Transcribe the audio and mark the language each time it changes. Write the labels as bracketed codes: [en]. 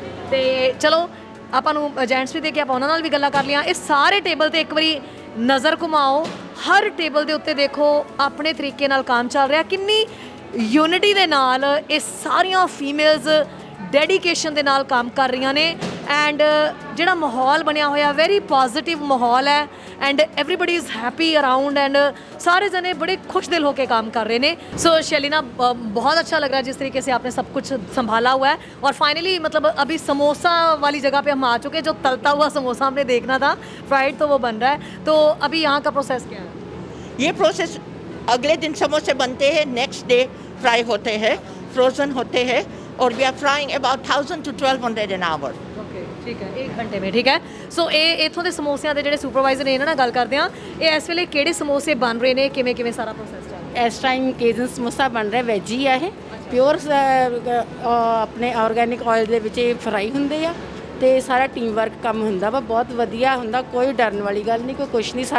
[pa] ਤੇ ਚਲੋ ਆਪਾਂ ਨੂੰ ਜੈਂਟਸ ਵੀ ਦੇ ਕੇ ਆਪਾਂ ਉਹਨਾਂ ਨਾਲ ਵੀ ਗੱਲਾਂ ਕਰ ਲਈਆਂ। ਇਹ ਸਾਰੇ ਟੇਬਲ ਤੇ ਇੱਕ ਵਾਰੀ ਨਜ਼ਰ ਘੁਮਾਓ, ਹਰ ਟੇਬਲ ਦੇ ਉੱਤੇ ਦੇਖੋ ਆਪਣੇ ਤਰੀਕੇ ਨਾਲ ਕੰਮ ਚੱਲ ਰਿਹਾ, ਕਿੰਨੀ ਯੂਨਿਟੀ ਦੇ ਨਾਲ ਇਹ ਸਾਰੀਆਂ ਫੀਮੇਲਸ ਡੈਡੀਕੇਸ਼ਨ ਦੇ ਨਾਲ ਕੰਮ ਕਰ ਰਹੀਆਂ ਨੇ ਐਂਡ ਜਿਹੜਾ ਮਾਹੌਲ ਬਣਿਆ ਹੋਇਆ ਵੈਰੀ ਪੋਜ਼ਿਟਿਵ ਮਾਹੌਲ ਹੈ and [en] everybody is happy around [pa] and [hi] सारे जने बड़े खुश दिल होकर काम कर रहे हैं। सो शलीना बहुत अच्छा लग रहा है जिस तरीके से आपने सब कुछ संभाला हुआ है और फाइनली मतलब अभी समोसा वाली जगह पे हम आ चुके हैं, जो तलता हुआ समोसा हमने देखना था फ्राइड तो वो बन रहा है। तो अभी यहाँ का प्रोसेस क्या है? ये प्रोसेस अगले दिन समोसे बनते हैं, नेक्स्ट डे फ्राई होते हैं, फ्रोज़न होते हैं और [en] We are frying about 1000 to 1200 an hour। [hi] ठीक है, 1 घंटे में। ठीक है। [pa] सो ਇਹ ਇਥੋਂ ਦੇ ਸਮੋਸਿਆਂ ਦੇ ਜਿਹੜੇ ਸੁਪਰਵਾਈਜ਼ਰ ਨੇ ਇਹਨਾਂ ਨਾਲ ਗੱਲ ਕਰਦੇ ਆ। ਇਹ ਇਸ ਵੇਲੇ ਕਿਹੜੇ ਸਮੋਸੇ ਬਣ ਰਹੇ ਨੇ, ਕਿਵੇਂ ਕਿਵੇਂ ਸਾਰਾ ਪ੍ਰੋਸੈਸ ਚੱਲ ਰਿਹਾ? ਇਸ ਟਾਈਮ ਕੇਜ਼ਨ ਸਮੋਸਾ ਬਣ ਰਿਹਾ, ਵੈਜ ਹੀ ਆ ਇਹ, ਪਿਓਰ ਆਪਣੇ ਆਰਗੈਨਿਕ ਆਇਲ ਦੇ ਵਿੱਚ ਇਹ ਫਰਾਈ ਹੁੰਦੇ ਆ ਤੇ ਸਾਰਾ ਟੀਮ ਵਰਕ ਕੰਮ ਹੁੰਦਾ ਵਾ, ਬਹੁਤ ਵਧੀਆ ਹੁੰਦਾ, ਕੋਈ ਡਰਨ ਵਾਲੀ ਗੱਲ ਨਹੀਂ, ਕੋਈ ਕੁਛ ਨਹੀਂ।